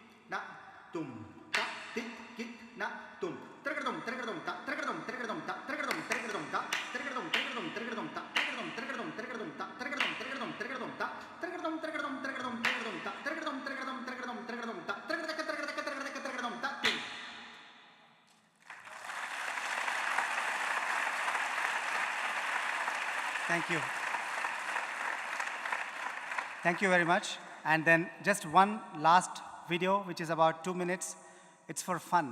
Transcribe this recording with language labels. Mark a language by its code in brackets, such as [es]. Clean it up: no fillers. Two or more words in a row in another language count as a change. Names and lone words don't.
[en] na tum ta tik kit na tum trigadum trigadum ta trigadum trigadum ta trigadum trigadum ta trigadum trigadum trigadum ta trigadum trigadum trigadum ta trigadum trigadum trigadum ta trigadum trigadum trigadum trigadum ta trigadum trigadum trigadum trigadum ta trigadum ta. Thank you. Thank you very much. And then just one last video, which is about 2 minutes. It's for fun.